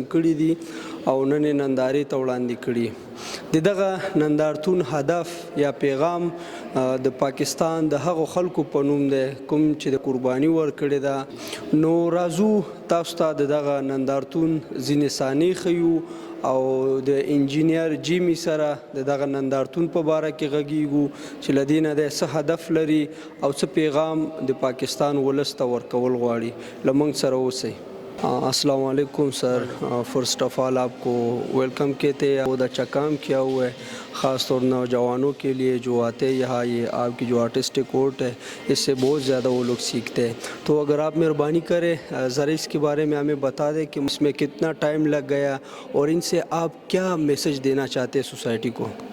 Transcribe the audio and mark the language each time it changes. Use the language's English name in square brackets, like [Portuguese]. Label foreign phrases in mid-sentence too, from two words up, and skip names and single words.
[Pashto] کړي دي او نن یې نندارې ته وړاندې کړي د دغه نندارتون هدف یا پیغام د پاکستان د هغو خلکو په نوم دی کوم چې د قرباني ورکړې ده نو راځو تاسو ته د دغه نندارتون ځینې صحنې ښیو او د انجینیر جیمی سره د دغه نندارتون په باره کې غږیږو چې له دې نه دی څه هدف لري او څه پیغام د پاکستان ولس ته ورکول غواړي له موږ سره اوسئ [Arabic] السلام علیکم [Urdu] سر [English] first of all [Urdu] آپ کو ویلکم کہتے ہیں بہت اچھا کام کیا ہوا ہے خاص طور نوجوانوں کے لیے جو آتے ہیں یہاں یہ آپ کی جو [English] artistic court [Urdu] ہے اس سے بہت زیادہ وہ لوگ سیکھتے ہیں تو اگر آپ مہربانی کریں ذرا اس کے بارے میں ہمیں بتا دیں کہ اس میں کتنا ٹائم لگ گیا اور ان سے آپ کیا میسج دینا چاہتے ہیں سوسائٹی کو